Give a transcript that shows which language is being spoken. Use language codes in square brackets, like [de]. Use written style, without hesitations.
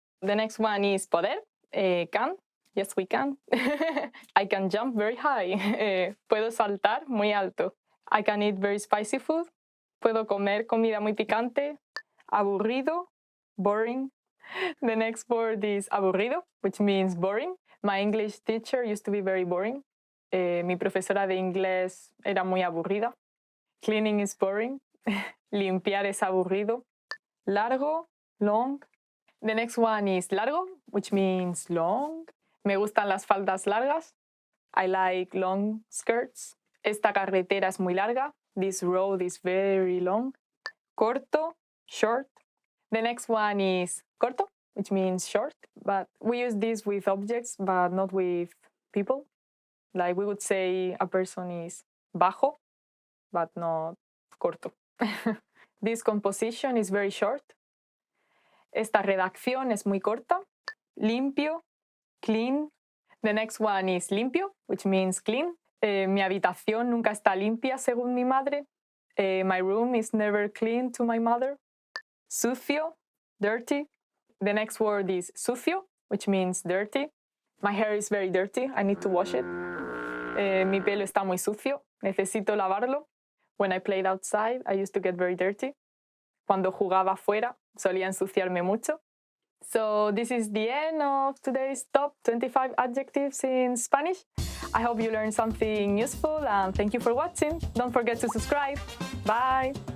[en] The next one is poder, can. Yes, we can. I can jump very high. [es] Puedo saltar muy alto. [en] I can eat very spicy food. [es] Puedo comer comida muy picante. [en] Aburrido, boring. The next word is aburrido, which means boring. My English teacher used to be very boring. [es] Mi profesora de inglés era muy aburrida. [en] Cleaning is boring. [es] Limpiar es aburrido. [en] Largo, long. The next one is largo, which means long. [es] Me gustan las faldas largas. [en] I like long skirts. [es] Esta carretera es muy larga. [en] This road is very long. Corto, short. The next one is corto, which means short. But we use this with objects, but not with people. Like we would say a person is bajo, but not corto. This composition is very short. [es] Esta redacción es muy corta. [en] Limpio, clean. The next one is limpio, which means clean. [es] Mi habitación nunca está limpia, según mi madre. [en] My room is never clean to my mother. Sucio, dirty. The next word is sucio, which means dirty. My hair is very dirty. I need to wash it. [es] Mi pelo está muy sucio. Necesito lavarlo. [en] When I played outside, I used to get very dirty. [es] Cuando jugaba afuera, solía ensuciarme mucho. [en] So this is the end of today's top 25 adjectives in Spanish. I hope you learned something useful and thank you for watching. Don't forget to subscribe. Bye.